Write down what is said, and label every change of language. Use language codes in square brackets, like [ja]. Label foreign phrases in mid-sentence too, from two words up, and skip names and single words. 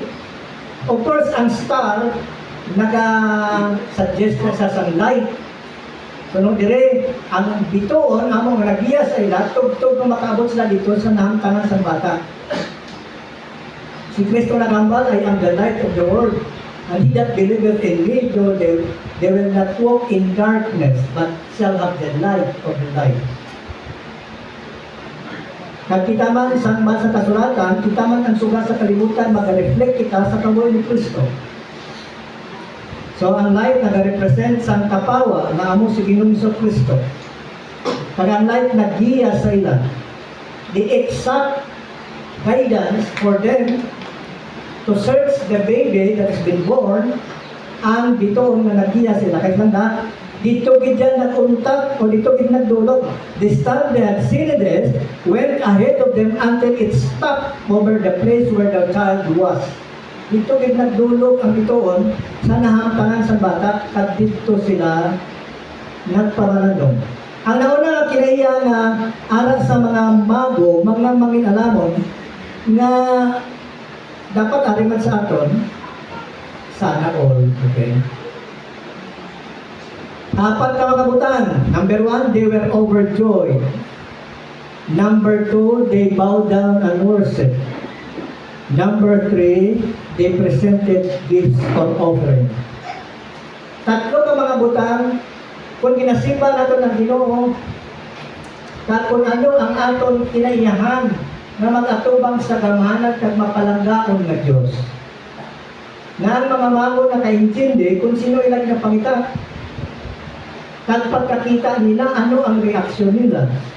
[en] Of course, [hil] ang star, nag-suggest na sa sunlight. So, nung dire, ang bitoon, among nagiya sa ila, tug-tug na makaabot sila dito sa nahamtangan sa bata. Si Kristo nagambal, [en] I am the light of the world. And he that believeth in me, though they will not walk in darkness, but shall have the light of the light. [hil] Nagkita man sa kasulatan, kita man ang suga sa kalibutan, mag-reflect kita sa kabuhay ni Kristo. So ang light nag-represent sang kapawa na amo si Ginoong Kristo. Kag ang light naggiya sa ila. [en] The exact guidance for them to search the baby that has been born, [hil] ang dito nga naggiya sila. Kaya handa, dito gid yan naguntak o dito gid nagdulog. [en] The star they had seen this went ahead of them until it stopped over the place where the child was. [hil] Dito gid nagdulog ang bituon sa nahamtangan sa bata kag dito sila nagparalandong. Ang nauna nga kinaiya nga aral sa mga mago, mga manginalamon nga dapat ariman sa aton sana all, okay? Apat ka makabutan. [en] Number 1, they were overjoyed. Number 2, they bowed down and worshiped. Number 3, they presented gifts or offering. [hil] Tatlo ka mga butang, kung ginasimba nato ng Ginoo, at kung ano ang aton kinaiyahan na mag-atubang sa gamahanan kag mapalanggaon nga Diyos. Na ang mga mago na kaintindi kung sino ilang napangita, kag pagkakita nila, ano ang reaksyon nila.